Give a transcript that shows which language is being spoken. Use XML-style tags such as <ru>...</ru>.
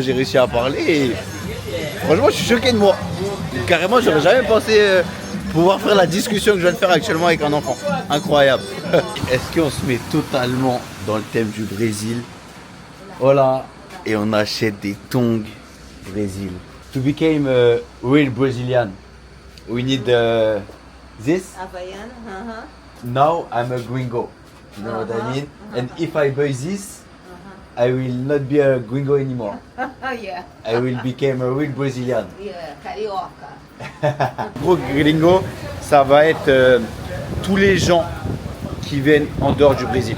<fr>J'ai réussi à parler et franchement, je suis choqué de moi. Carrément, j'aurais jamais pensé pouvoir faire la discussion que je viens de faire actuellement avec un enfant. Incroyable. Est-ce qu'on se met totalement dans le thème du Brésil? Voilà. Et on achète des tongs Brésil.</fr> <en>To become a real Brazilian, we need this. Havaiana, Now I'm a gringo. You know what I mean? And if I buy this, I will not be a gringo anymore. yeah, I will become a real Brazilian. yeah, carioca.</en> <fr>Gros gringo, ça va être tous les gens qui viennent en dehors du Brésil.</fr>